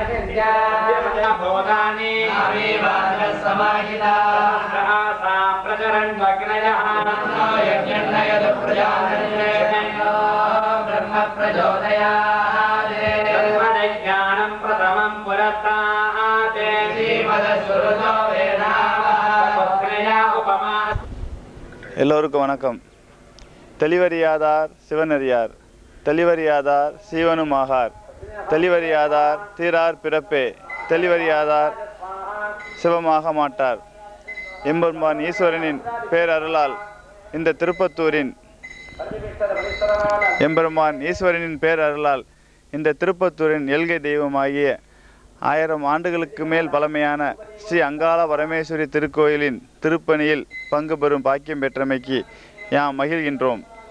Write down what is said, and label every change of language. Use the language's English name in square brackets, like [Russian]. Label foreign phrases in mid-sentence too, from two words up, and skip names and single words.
[Sanskrit] भूतानि प्रचरन्वग्नयः ब्रह्म प्रचोदयात् ब्रह्मज्ञानं प्रथमं पुरस्तात् श्रीमदस्वरूपो उपमा. [Tamil] எல்லோருக்கும் வணக்கம். தெளிவறியாதார் சிவனறியார், தெளிவறியாதார் சீவனுமாகார், தெளிவறியாதார் தீரார் பிறப்பே, தெளிவறியாதார் சிவமாக மாட்டார். எம்பெருமான் ஈஸ்வரனின் பேரருளால் இந்த திருப்பத்தூரின் எல்கை தெய்வமாகிய 1000 ஆண்டுகளுக்கு மேல் பழமையான ஸ்ரீ அங்காள பரமேஸ்வரி திருக்கோயிலின் திருப்பணியில் பங்கு பெறும் பாக்கியம் பெற்றமைக்கு யாம் மகிழ்கின்றோம்.